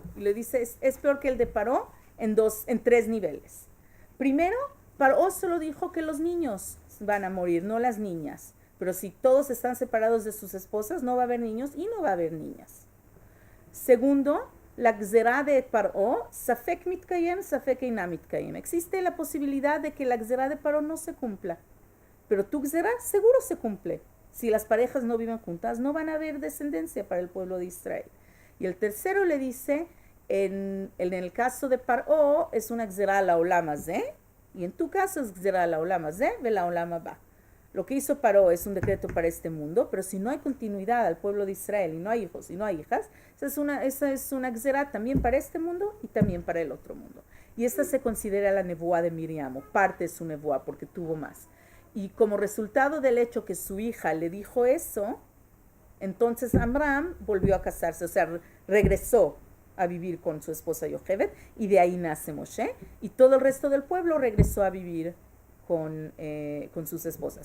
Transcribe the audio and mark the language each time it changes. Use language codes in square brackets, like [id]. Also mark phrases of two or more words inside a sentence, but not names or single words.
[es] Y le dice, es peor que el de Paró en 3 niveles. Primero, Paró solo dijo que los niños van a morir, no las niñas. Pero si todos están separados de sus esposas, no va a haber niños y no va a haber niñas. Segundo, la gzerá de Paró, [he] ספק מתקיים, ספק אינם מתקיים. [es] Existe la posibilidad de que la gzerá de Paró no se cumpla, pero tu gzerá seguro se cumple. Si las parejas no viven juntas, no van a haber descendencia para el pueblo de Israel. Y el tercero le dice, en el caso de Paró, es una [he] גזירה לעולם הזה, [es] y en tu caso es [he] גזירה לעולם הזה, ולעולם הבא. [es] Lo que hizo Paró es un decreto para este mundo, pero si no hay continuidad al pueblo de Israel y no hay hijos y no hay hijas, esa es una gzerá también para este mundo y también para el otro mundo. Y esta se considera la nevuá de Miriam, o parte de su nevuá, porque tuvo más. Y como resultado del hecho que su hija le dijo eso, entonces Amram volvió a casarse, o sea, regresó a vivir con su esposa Yochebed, y de ahí nace Moshe, y todo el resto del pueblo regresó a vivir con sus esposas.